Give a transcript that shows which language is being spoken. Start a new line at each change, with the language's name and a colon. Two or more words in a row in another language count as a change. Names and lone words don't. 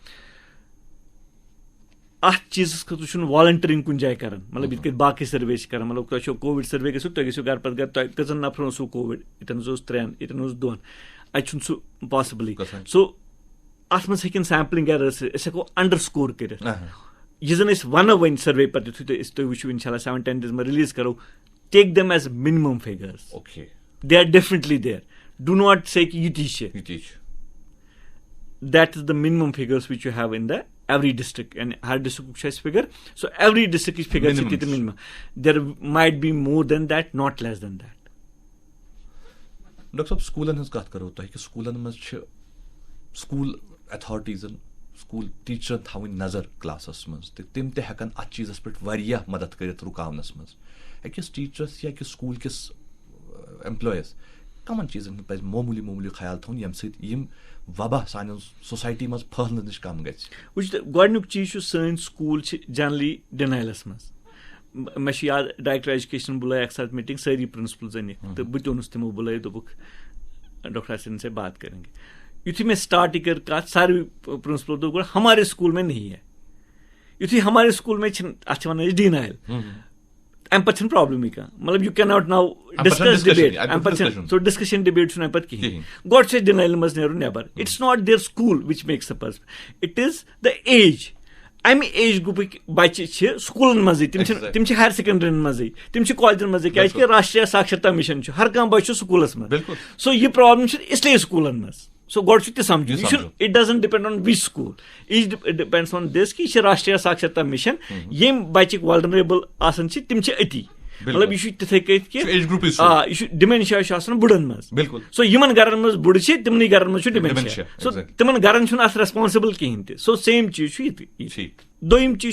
Kashmiri: اَتھ چیٖزس خٲطرٕ چھُنہٕ والنٹرنگ کُنہِ جایہِ کران مطلب یِتھ کٔنۍ باقٕے سٔروے چھِ کران مطلب تۄہہِ چھو
English: COVID survey
Kashmiri: گژھِو تُہۍ گٔژھِو گرٕ پتہٕ گرٕ تۄہہِ کٔژن نفرن اوسوُ کووِڈ ییٚتٮ۪ن حظ اوس 3 ییٚتٮ۪ن اوس 2 اَتہِ چھُنہٕ سُہ پاسبلٕے سو اَتھ منٛز ہیٚکن
English: sampling errors
Kashmiri: أسۍ ہٮ۪کو انڈر سکور کٔرِتھ یہِ زن أسۍ وَنو وۄنۍ سٔروے پتہٕ یِتھُے تُہۍ وٕچھِو
Arabic: اِنشاء اللہ
Kashmiri: 7-10 ڈیز منٛز رِلیٖز کرو
English: take them as minimum figures they are definitely there do not say
Kashmiri: کہِ یِتی چھِ
English: that is the minimum figures which you have in the every district
Kashmiri: یعنی ہر ڈسٹرکُک چھُ اَسہِ فِگر سو ایوری ڈسٹرکٕچ فِگر چھِ تِتہِ مِنِمم
English: there might be more than that not less than that
Kashmiri: ڈاکٹر صٲب سکوٗلن ہٕنٛز کتھ کرو تۄہہِ کہِ سکوٗلن منٛز چھِ
English: school authorities school teachers
Kashmiri: تھاوٕنۍ نظر کلاسس منٛز تہٕ تِم تہِ ہٮ۪کن اتھ چیٖزس پٮ۪ٹھ واریاہ مدد کٔرِتھ رُکاونس منٛز أکِس ٹیٖچرس یا أکِس سکوٗل کِس ایمپلایز کمن چیٖزن ہُنٛد پزِ معموٗلی خیال تھاوُن ییٚمہِ سۭتۍ یِم وبا سانٮ۪ن سوسایٹی منٛز پھٔہلنہٕ نِش کم گژھِ وٕچھ گۄڈنیُک چیٖز چھُ سٲنۍ سکوٗل چھِ جنرلی ڈِنایلس منٛز مےٚ چھُ یاد
English: Director Education
Kashmiri: بُلٲے اکہِ ساتہٕ میٖٹنٛگ سٲری پرنسپلز أنِکھ تہٕ بہٕ تہِ اوٚنُس تِمو بُلٲے دوٚپُکھ ڈاکٹر حسین
Urdu: سے بات کریں گے
Kashmiri: یُتھُے مےٚ سٹاٹٕے کٔر کتھ ساروی پرنسپلو دوٚپ گۄڈٕ
Urdu: ہمارے سکوٗل میں نہیں ہے
Kashmiri: یُتھُے
Urdu: ہمارے سکوٗل میں
Kashmiri: چھِنہٕ اتھ چھِ ونان أسۍ ڈِنایل اَمہِ پتہٕ چھنہٕ پرابلمٕے کانٛہہ مطلب
English: you cannot now discuss debate
Kashmiri: اَمہِ پتہٕ چھنہٕ سو
English: discussion debate
Kashmiri: چھُنہٕ اَمہِ پتہٕ کِہینۍ گۄڈٕ چھُ اَسہِ ڈِنایلہِ منٛز نیرُن نٮ۪بر
English: it's not their school which makes a person it is the age
Kashmiri: اَمہِ ایج گرُپٕکۍ بچہِ چھِ سکوٗلن منٛزٕے تِم چھِ
English: higher secondaries
Kashmiri: منٛزٕے تِم چھِ کالجن منٛزٕے کیازِ کہِ راشٹریہ ساکشرتا مِشن چھُ ہر کانٛہہ بچہِ چھُ سکوٗلس منٛز سو یہِ پرابلم چھِ اسلیے سکوٗلن منٛز سو گۄڈٕ چھُ تہِ سمجھُن یہِ چھُنہٕ
English: it doesn't depend on which school it depends on this
Kashmiri: کہِ یہِ چھِ راشٹریہ ساکشرتا مِشن ییٚمۍ بچِکۍ والنریبل آسان چھِ تِم چھِ أتی مطلب یہِ چھُ تِتھٕے کٔنۍ کہِ یہِ چھُ ڈِمینشیا چھُ آسان بُڑن منٛز سو یِمن گرن منٛز بُڑٕ چھِ تِمنٕے گرن منٛز چھُ ڈِمینشیا سو تِمن گرن چھُنہٕ اتھ ریسپانسِبل کِہینۍ تہِ سو سیم چیٖز چھُ ییٚتہِ دوٚیِم چیٖز